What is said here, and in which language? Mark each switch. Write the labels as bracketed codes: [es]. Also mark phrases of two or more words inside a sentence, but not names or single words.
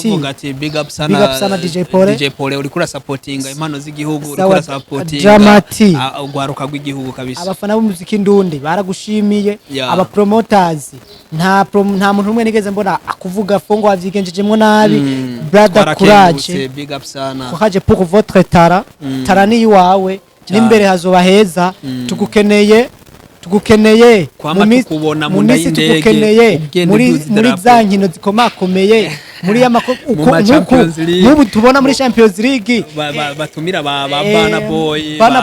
[rn] tuvuga ati [en] big up [rn] sana DJ Paul uri kura supportinga impano z'igihugu uri kura supportinga Dramati ugwaruka rw'igihugu kabisa abafana b'umuziki ndundi baragushimiye aba promoters nta muntu umwe nigeze mbona akuvuga fongo wavyigenjejemo nabi brother courage [en] big up sana [rn] courage [fr] pour votre [rn] tara ni wawe n'imbere hazoba heza tugukeneye mu minsi tugukeneye muri za nkino zikomakomeye muri nk'ubu tubona muri Champions League batumira ba Bande